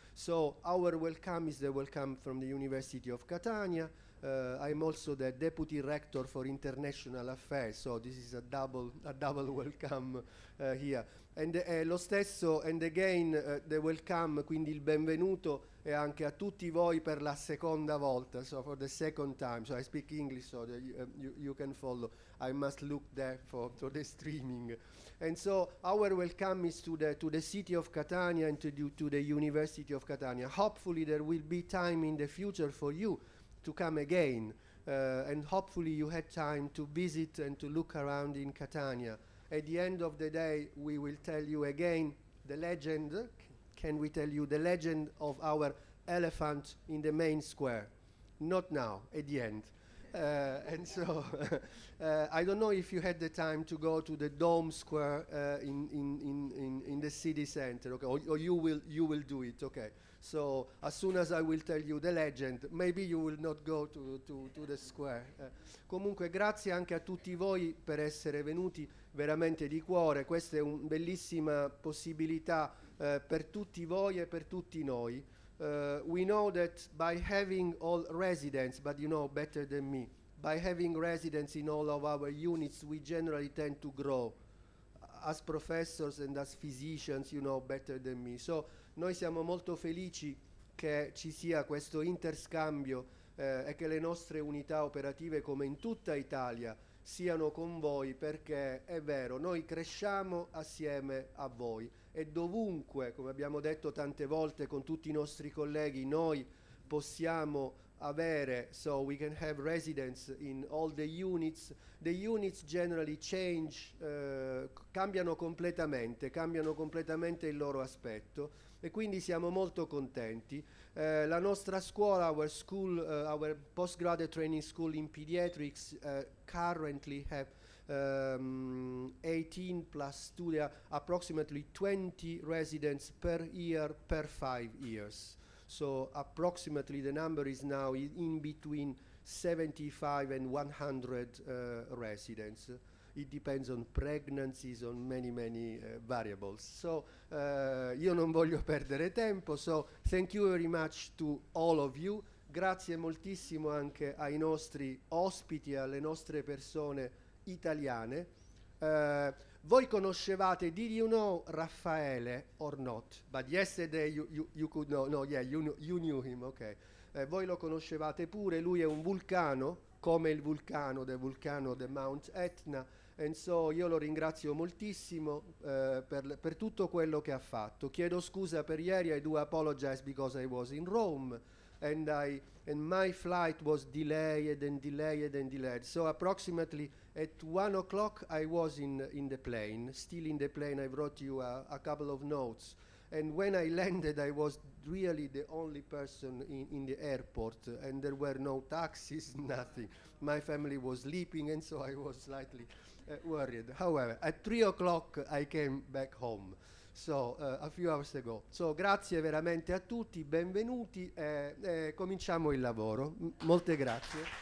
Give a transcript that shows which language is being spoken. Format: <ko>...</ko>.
<en>So our welcome is the welcome from the University of Catania. I'm also the Deputy Rector for International Affairs, so this is a double welcome here.</en> <it>And lo stesso,</it> <en>and again, the welcome,</en> <it>quindi il benvenuto è anche a tutti voi per la seconda volta,</it> <en>so for the second time. So I speak English, so that you can follow. I must look there for the streaming. And so our welcome is to the city of Catania and to the University of Catania. Hopefully there will be time in the future for you to come again, and hopefully you had time to visit and to look around in Catania. At the end of the day, we will tell you again the legend. Can we tell you the legend of our elephant in the main square? Not now, at the end. And so I don't know if you had the time to go to the Dome Square in the city center, okay? Or you will do it, okay? So as soon as I will tell you the legend, maybe you will not go to the square.</en> <it>Comunque grazie anche a tutti voi per essere venuti veramente di cuore. Questa è una bellissima possibilità per tutti voi e per tutti noi.</it> <en>We know that by having all residents, but you know better than me, by having residents in all of our units, we generally tend to grow. As professors and as physicians, you know better than me.</en> <it>So noi siamo molto felici che ci sia questo interscambio e che le nostre unità operative, come in tutta Italia, siano con voi, perché è vero, noi cresciamo assieme a voi e dovunque, come abbiamo detto tante volte con tutti i nostri colleghi, noi possiamo avere,</it> <en>so we can have residents in all the units. The units generally change,</en> <it>cambiano completamente il loro aspetto e quindi siamo molto contenti. La nostra scuola,</it> <en>our school, our postgraduate training school in pediatrics currently have 18 plus 2, approximately 20 residents per year per 5 years. So approximately the number is now in between 75 and 100 residents. It depends on pregnancies, on many variables. So</en> <it>io non voglio perdere tempo,</it> <en>so thank you very much to all of you.</en> <it>Grazie moltissimo anche ai nostri ospiti, alle nostre persone italiane. Voi conoscevate,</it> <en>did you know Raffaele or not? But yesterday you could know, no, yeah, you knew him, okay.</en> <it>Voi lo conoscevate pure, lui è un vulcano, come il vulcano del Mount Etna,</it> <en>and so</en> <it>io lo ringrazio moltissimo per tutto quello che ha fatto. Chiedo scusa per ieri,</it> <en>I do apologize because I was in Rome, and my flight was delayed. So approximately at 1 o'clock I was in the plane, still in the plane. I brought you a couple of notes. And when I landed, I was really the only person in the airport, and there were no taxis, nothing. My family was sleeping, and so I was slightly worried. However, at 3 o'clock I came back home. So, a few hours ago.</en> <it>So, grazie veramente a tutti, benvenuti e cominciamo il lavoro. Molte grazie.</it>